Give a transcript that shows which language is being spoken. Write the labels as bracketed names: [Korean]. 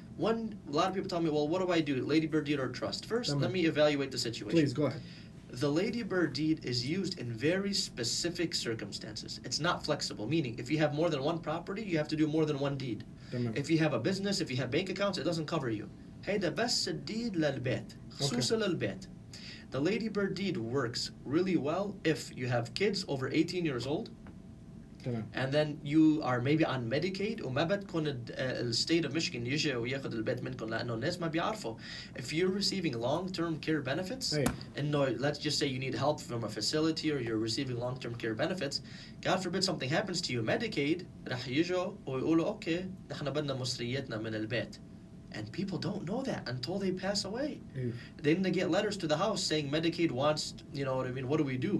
[English] A lot of people tell me, well, what do I do? Ladybird deed or trust? First, let me evaluate the situation. Please go ahead. The ladybird deed is used in very specific circumstances. It's not flexible, meaning if you have more than one property, you have to do more than one deed. [Arabic] تمام. [English] If you have a business, if you have bank accounts, it doesn't cover you. [Arabic] هيدا بس الديد للبيت, خصوصا للبيت. [English] The ladybird deed works really well if you have kids over 18 years old, [Arabic] تمام. [English] and then you are maybe on [Arabic] Medicaid وما بتكون ال state of Michigan يجي وياخد البيت منكم لأنه الناس ما بيعرفوا. [English] If you're receiving long-term care benefits, and no, let's just say you need help from a facility or you're receiving long-term care benefits, God forbid something happens to you, Medicaid [Arabic] رح يجوا ويقولوا أوكي نحن بدنا مصرياتنا من البيت. [English] And people don't know that until they pass away. Then they get letters to the house saying Medicaid wants, you know what I mean, what do we do?